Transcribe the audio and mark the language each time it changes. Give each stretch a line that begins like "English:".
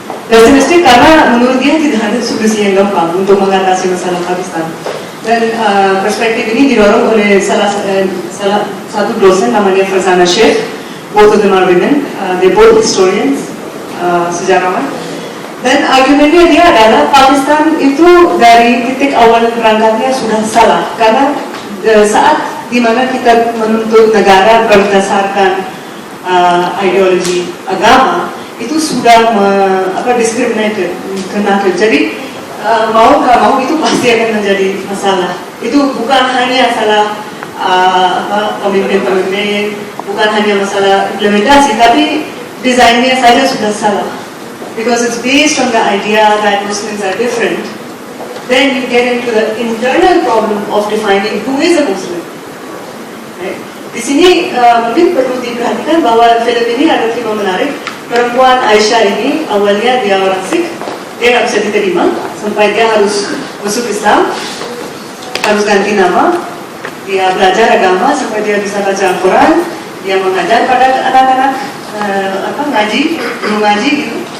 Indonesian: Pesimistik karena menurut dia tidak ada solusi yang gampang untuk mengatasi masalah Pakistan. Dan perspektif ini didorong oleh salah satu dosen namanya Farzana Sheikh.
English: Both of them are women. They're both historians, sejarawan.
Indonesian: Dan argumennya dia adalah Pakistan itu dari titik awal berangkatnya sudah salah karena saat di mana kita menuntut negara berdasarkan ideologi agama itu sudah diskriminatif. Jadi mau nggak mau itu pasti akan menjadi masalah. Itu bukan hanya salah pemimpin-pemimpin, bukan hanya masalah implementasi, tapi desainnya saja sudah salah.
English: Because it's based on the idea that Muslims are different. Then you get into the internal problem of defining who is a Muslim. Right?
Indonesian: Di sini mungkin perlu diperhatikan bahwa film ini ada film menarik. Perempuan Aisyah ini awalnya dia orang Sikh, dia nggak bisa diterima sampai dia harus masuk Islam, harus ganti nama, dia belajar agama sampai dia bisa baca Al-Quran, dia mengajar pada anak-anak ngaji, guru ngaji gitu.